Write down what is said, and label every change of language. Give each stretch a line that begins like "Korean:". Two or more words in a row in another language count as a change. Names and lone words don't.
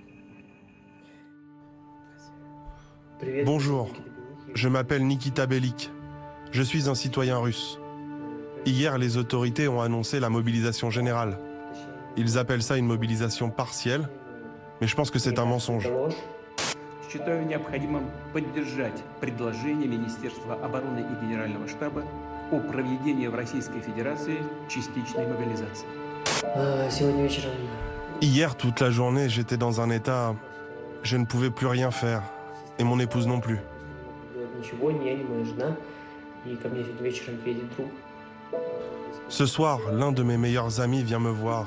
French: Bonjour, je m'appelle Nikita Belik. Je suis un citoyen russe. Hier, les autorités ont annoncé la mobilisation générale. Ils appellent ça une mobilisation partielle, mais je pense que c'est un mensonge.
Russian: Считаю необходимым поддержать предложение Министерства обороны и Генерального штаба о проведении в Российской Федерации частичной мобилизации.
French: Hier, toute la journée, j'étais dans un état... Je ne pouvais plus rien faire. Et mon épouse non plus. Ce soir, l'un de mes meilleurs amis vient me voir.